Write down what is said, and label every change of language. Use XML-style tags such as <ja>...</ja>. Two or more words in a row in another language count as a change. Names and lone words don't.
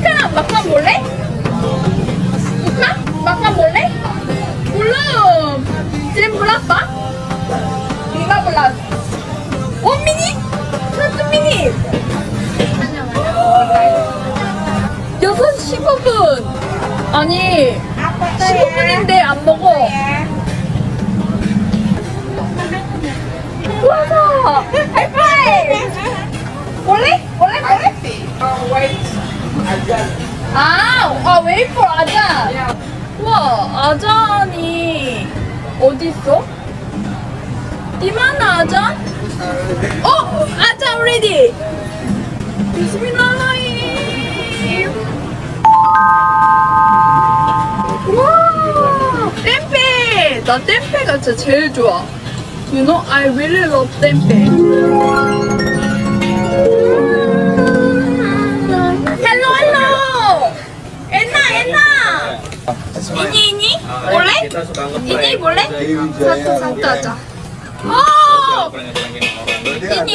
<id>makan boleh? Hah? Makan boleh? Belum. Jam berapa? 15. 1 menit? 1 menit?</id> <ko>6시 15분. 아니, 15분인데 안 먹어. 와서 하이파이브.</ko> <id>boleh? boleh?</id> <en>Wait for 아잔.</en> <ko>와, 아잔이 어디 있어?</ko> <id>di mana 아잔? 아잔 ready.</id> <ar>بسم الله الرحمن الرحيم.</ar> <ko>와, 템페. 나 템페가 진짜 제일 좋아.</ko> <en>You know, I really love 템페. Hello. Enna.</en> <id>Ini. Boleh? Ini boleh? Satu aja. Ini.</id>